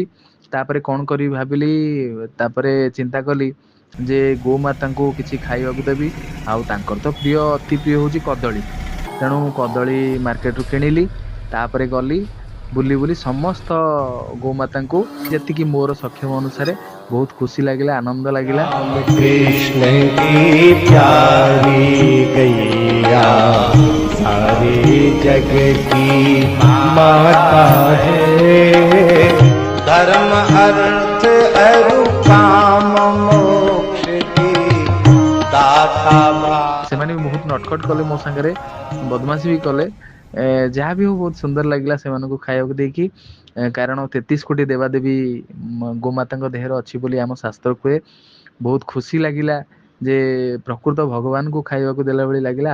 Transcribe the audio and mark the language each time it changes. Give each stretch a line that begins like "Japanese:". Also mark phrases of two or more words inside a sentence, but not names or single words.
Odia: ତାପରେ କଣ କରିବି ଭାବିଲି, ତାପରେ ଚିନ୍ତା କଲି ଯେ ଗୋମାତାଙ୍କୁ କିଛି ଖାଇବାକୁ ଦେବି। ଆଉ ତାଙ୍କର ତ ପ୍ରିୟ ଅତି ପ୍ରିୟ ହଉଛି କଦଳୀ। ତେଣୁ କଦଳୀ ମାର୍କେଟରୁ କିଣିଲି। ତାପରେ ଗଲି ବୁଲି ବୁଲି ସମସ୍ତ ଗୋମାତାଙ୍କୁ ଯେତିକି ମୋର ସକ୍ଷମ ଅନୁସାରେ ବହୁତ ଖୁସି ଲାଗିଲା, ଆନନ୍ଦ ଲାଗିଲା।
Hindi: राम कृष्ण की प्यारी गैया सारे जग की माता है। धर्म अर्थ अरु काम मोक्ष की दाता
Odia: ସେମାନେ ବି ବହୁତ ନଟखट କଲେ ମୋ ସାଙ୍ଗରେ, ବଦମାସି ବି କଲେ। ଯାହା ବି ହଉ ବହୁତ ସୁନ୍ଦର ଲାଗିଲା ସେମାନଙ୍କୁ ଖାଇବାକୁ ଦେଇକି। କାରଣ 33 କୋଟି ଦେବାଦେବୀ ଗୋମାତାଙ୍କ ଦେହରେ ଅଛି ବୋଲି ଆମ ଶାସ୍ତ୍ର କୁହେ। ବହୁତ ଖୁସି ଲାଗିଲା ଯେ ପ୍ରକୃତ ଭଗବାନଙ୍କୁ ଖାଇବାକୁ ଦେଲା ଭଳି ଲାଗିଲା।